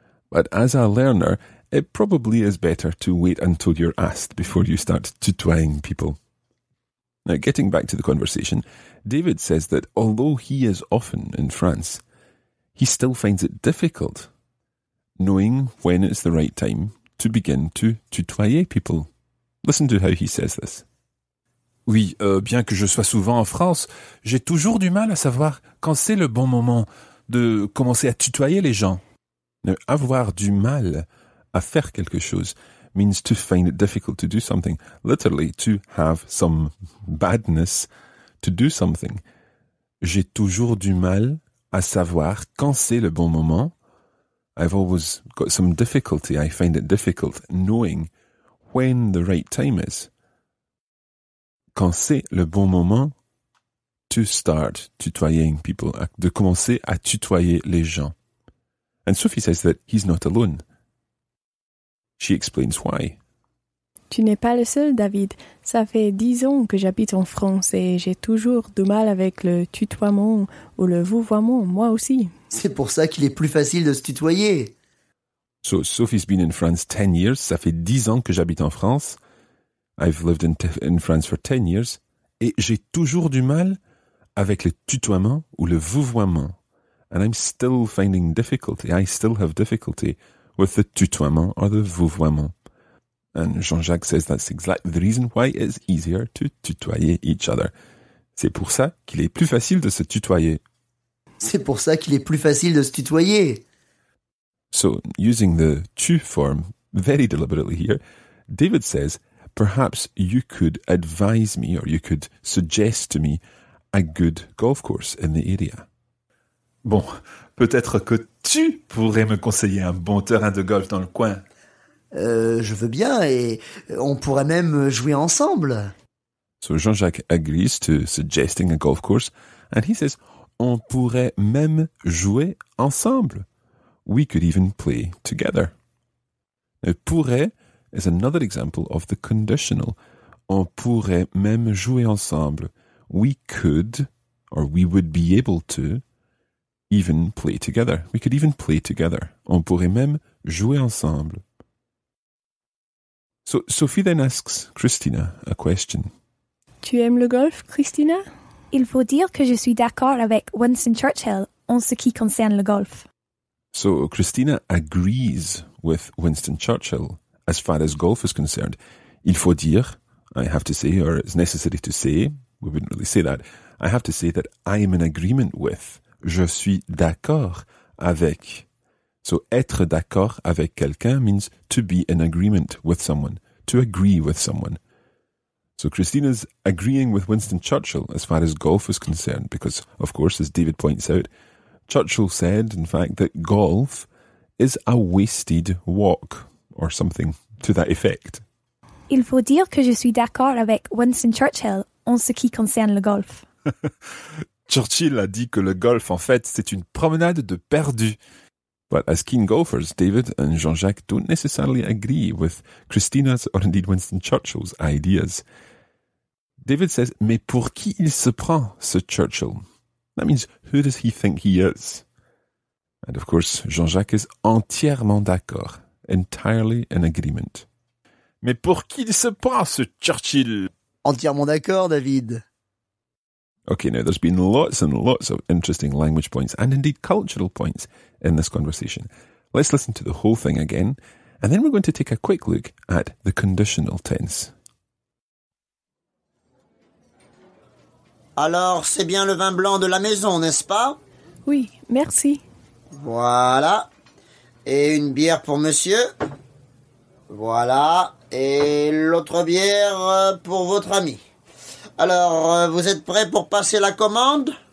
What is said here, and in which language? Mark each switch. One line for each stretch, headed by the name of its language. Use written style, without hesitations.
English: But as a learner, it probably is better to wait until you're asked before you start tutoying people. Now, getting back to the conversation, David says that although he is often in France, he still finds it difficult knowing when it's the right time to begin to tutoyer people. Listen to how he says this.
French: Oui, bien que je sois souvent en France, j'ai toujours du mal à savoir quand c'est le bon moment de commencer à tutoyer les gens. Avoir du mal à faire quelque chose
English: means to find it difficult to do something. Literally, to have some badness to do something.
French: J'ai toujours du mal à savoir quand c'est le bon moment.
English: I've always got some difficulty. I find it difficult knowing when the right time is.
French: Quand c'est le bon moment
English: to start tutoying people,
French: de commencer à tutoyer les gens.
English: And Sophie says that he's not alone. She explains why.
French: Tu n'es pas le seul, David. Ça fait 10 ans que j'habite en France et j'ai toujours du mal avec le tutoiement ou le vouvoiement, moi aussi. C'est pour ça qu'il est plus facile de se tutoyer.
English: So Sophie's been in France 10 years.
French: Ça fait 10 ans que j'habite en France.
English: I've lived in France for 10 years.
French: Et j'ai toujours du mal avec le tutoiement ou le vouvoiement.
English: And I'm still finding difficulty. I still have difficulty with the tutoiement or the vouvoiement. And Jean-Jacques says that's exactly the reason why it's easier to tutoyer each other.
French: C'est pour ça qu'il est plus facile de se tutoyer. C'est pour ça qu'il est plus facile de se tutoyer.
English: So, using the tu form very deliberately here, David says, perhaps you could advise me or you could suggest to me a good golf course in the area.
French: Bon, peut-être que tu pourrais me conseiller un bon terrain de golf dans le coin. Je veux bien et on pourrait même jouer ensemble.
English: So Jean-Jacques agrees to suggesting a golf course and he says,
French: on pourrait même jouer ensemble.
English: We could even play together. Now, pourrait is another example of the conditional.
French: On pourrait même jouer ensemble.
English: We could, or we would be able to, even play together. We could even play together.
French: On pourrait même jouer ensemble.
English: So Sophie then asks Christina a question.
French: Tu aimes le golf, Christina? Il faut dire que je suis d'accord avec Winston Churchill en ce qui concerne le golf.
English: So Christina agrees with Winston Churchill as far as golf is concerned.
French: Il faut dire,
English: I have to say, or it's necessary to say, we wouldn't really say that, I have to say that I am in agreement with.
French: Je suis d'accord avec.
English: So
French: être d'accord avec quelqu'un
English: means to be in agreement with someone, to agree with someone. So Christina's agreeing with Winston Churchill as far as golf is concerned, because, of course, as David points out, Churchill said, in fact, that golf is a wasted walk, or something to that effect.
French: Il faut dire que je suis d'accord avec Winston Churchill en ce qui concerne le golf. Churchill a dit que le golf, en fait, c'est une promenade de perdus.
English: But as keen golfers, David and Jean-Jacques don't necessarily agree with Christina's or indeed Winston Churchill's ideas. David says,
French: mais pour qui il se prend, ce Churchill?
English: That means, who does he think he is? And of course, Jean-Jacques is
French: entièrement d'accord,
English: entirely in agreement.
French: Mais pour qui il se prend, ce Churchill? Entièrement d'accord, David.
English: Okay, now there's been lots and lots of interesting language points and indeed cultural points in this conversation. Let's listen to the whole thing again, and then we're going to take a quick look at the conditional tense.
French: Alors, c'est bien le vin blanc de la maison, n'est-ce pas? Oui, merci. Voilà. Et une bière pour monsieur. Voilà. Et l'autre bière pour votre ami. Alors, vous êtes prêts pour passer la commande?